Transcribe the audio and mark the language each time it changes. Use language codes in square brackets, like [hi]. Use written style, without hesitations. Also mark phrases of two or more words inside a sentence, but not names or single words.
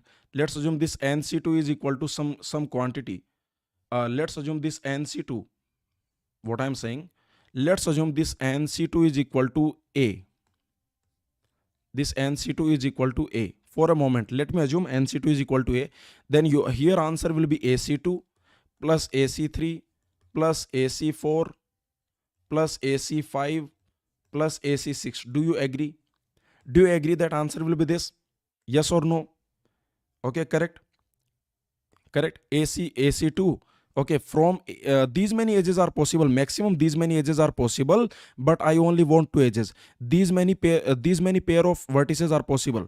[en] Let's assume this nc2 is equal to some quantity. Let's assume this nc2, what I'm saying, let's assume this nc2 is equal to a. This nc2 is equal to a. For a moment, let me assume nc2 is equal to a. Then here answer will be ac2 plus ac3 plus ac4 plus ac5 plus ac6. Do you agree? Do you agree that answer will be this? Yes or no? Okay, correct. AC2. Okay, from these many edges are possible. Maximum these many edges are possible, but I only want two edges. These many pair of vertices are possible.